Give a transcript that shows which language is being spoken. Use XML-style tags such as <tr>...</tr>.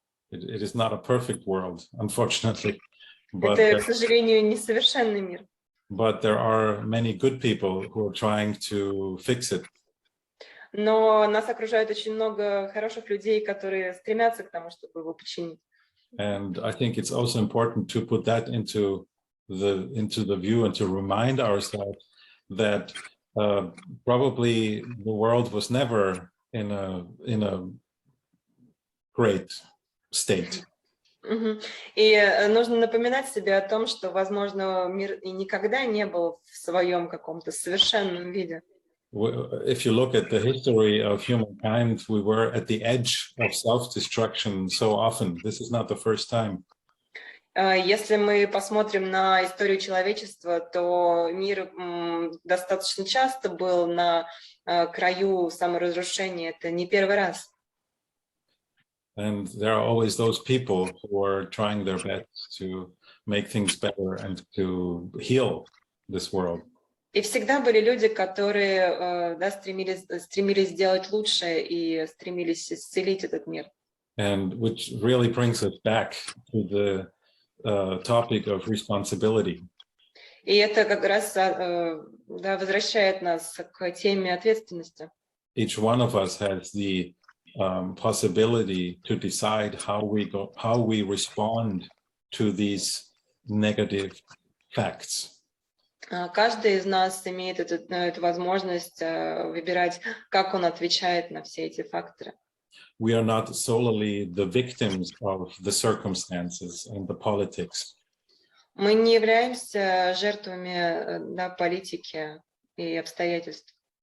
<en>It is not a perfect world, unfortunately.</en> <ru>Это, к сожалению, несовершенный мир.</ru> <en>But there are many good people who are trying to fix it.</en> <ru>Но нас окружает очень много хороших людей, которые стремятся к тому, чтобы его починить.</ru> <en>And I think it's also important to put that into the view and to remind ourselves that probably the world was never in a great state.</en> <ru>И нужно напоминать себе о том, что, возможно, мир и никогда не был в своем каком-то совершенном виде.</ru> <en>If you look at the history of humankind, we were at the edge of self-destruction so often. This is not the first time.</en> <ru>Если мы посмотрим на историю человечества, то мир достаточно часто был на краю саморазрушения. Это не первый раз.</ru> <en>And there are always those people who are trying their best to make things better and to heal this world.</en> <ru>И всегда были люди, которые стремились сделать лучше и стремились исцелить этот мир.</ru> <en>And which really brings us back to the topic of responsibility.</en> <ru>И это как раз возвращает нас к теме ответственности.</ru> <en>Each one of us has the possibility to decide how we respond to these negative facts.</en> <ru>Каждый из нас имеет эту возможность выбирать, как он отвечает на все эти факторы.</ru> <en>We are not solely the victims of the circumstances and the politics.</en> <ru>Мы не являемся жертвами политики и обстоятельств.</ru>